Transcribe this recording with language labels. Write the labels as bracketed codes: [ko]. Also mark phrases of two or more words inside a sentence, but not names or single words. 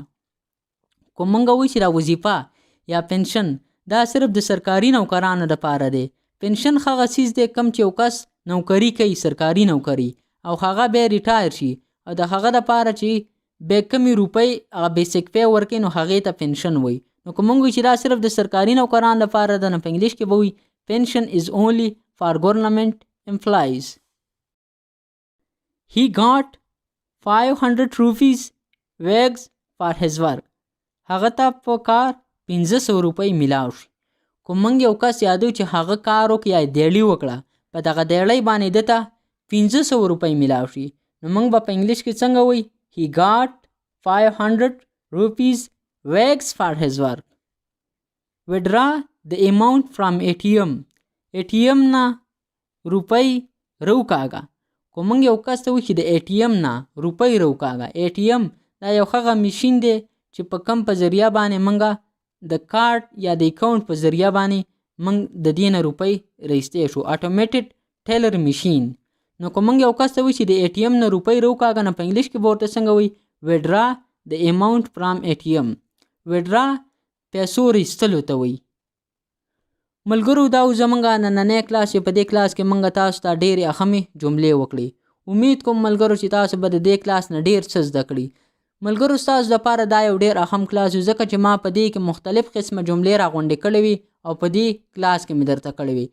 [ps] کوم موږ وایو چې دا وظیفه یا پنشن دا صرف د سرکاري نوکرانو دپاره دی. پنشن هغه څیز دی کوم چې یو کس نوکري کوي، سرکاري نوکري، او هغه بیا ریټایر شي او د هغه دپاره چې بیا کمې روپۍ هغه بیسیک پی ورکوي نو هغې ته پنشن وایي. نو که موږ وایو چې دا صرف د سرکاري نوکرانو لپاره ده نو په انګلیش کې به وایي [en] pension is only for government employees. He got 500 rupees wages for his work. [ps] هغه ته په کار 500 روپۍ میلاو شي. کوم موږ یو کس یادو چې هغه کار وکړي یا دیړۍ وکړه، په دغه دیړۍ باندې ده ته 500 روپۍ میلاو شي، نو موږ به په انګلیش کې څنګه وایي [en] he got 500 rupees wages for his work. withdraw the amount from ATM. [ps] ATM نه روپۍ روکاږه. خو موږ یو کس ته وایو چې د ATM نه روپۍ روکاږه. ATM دا یو هغه مشین دی چې په کم په ذریعه باندې موږ د کارت یا د اکاونټ په ذریعه باندې موږ د دې نه روپۍ رایستی شو. [en] automated teller machine. [ps] نو که موږ یو کس ته وایو چې د ATM نه روپۍ روکاږه نو په انګلیش کې به ورته څنګه وایي [en] withdraw the amount from ATM. [ps] withdraw پیسو رایستلو ته وایي. ملګرو دا و زموږ نننی کلاس چې په دې کلاس کې موږ تاسو ته ډېرې اهمې جملې وکړې. امید کوم ملګرو چې تاسو به د دې کلاس نه ډېر څه زده کړي. ملګرو ستاسو دپاره دا یو ډېر اهم کلاس و ځکه چې ما په دې کې مختلف قسمه جملې راغونډې کړې وي او په دې کلاس کې مې درته کړې وي.